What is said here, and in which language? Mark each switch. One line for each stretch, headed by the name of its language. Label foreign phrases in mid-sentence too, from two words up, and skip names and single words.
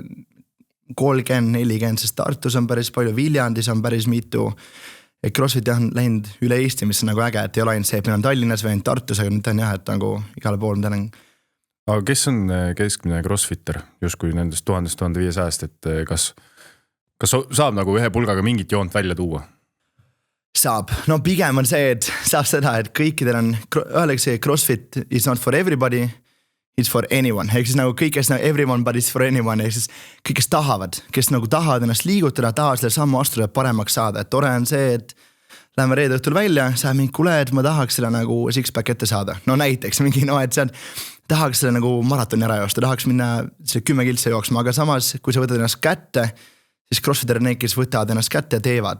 Estonian: 30-40, sest Tartus on päris palju, Viljandis on päris mitu, et CrossFit on läinud üle Eesti, mis on nagu äge, et ei ole ainult see, et meil on Tallinnas või ainult Tartus, aga nüüd on jah, et nagu igale pool tänan. Aga kes on keskmine CrossFitter justkui nendest 1000-1500, et kas saab nagu ühe pulgaga mingit joont välja tuua? Saab, no pigem on see, et saab seda, et kõikidel on, öeldakse,
English: CrossFit is not for everybody, it's for anyone,
Estonian: ehk siis nagu kõik, kes nagu
English: everyone but it's for anyone,
Estonian: ehk siis kõik, kes tahavad ennast liigutada, tahavad selle sammu astuda paremaks saada, et tore on see, et läheme reede õhtul välja, sa mingi kuule, et ma tahaks selle nagu six-pack ette saada, no näiteks mingi et see on tahaks selle nagu maratoni ära joosta, tahaks minna 10 kiltse jooksma, aga samas, kui sa võtad ennast kätte, siis CrossFitter on need, kes võtavad ennast kätte ja teevad.